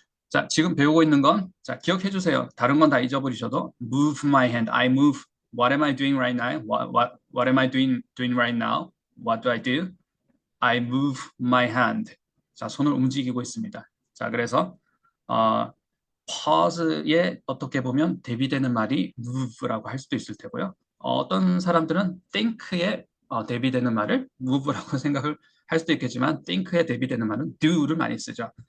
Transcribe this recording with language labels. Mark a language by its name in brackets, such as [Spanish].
[Korean] 자, 지금 배우고 있는 건, 자, 기억해 주세요. 다른 건 다 잊어버리셔도, [English] move my hand, I move. What am I doing right now? What am I doing right now? What do I do? I move my hand. [Korean] 자, 손을 움직이고 있습니다. 자, 그래서, 어, pause에 어떻게 보면 대비되는 말이 move라고 할 수도 있을 테고요. 어떤 사람들은 think에 대비되는 말을 move라고 생각을 할 수도 있겠지만, think에 대비되는 말은 do를 많이 쓰죠.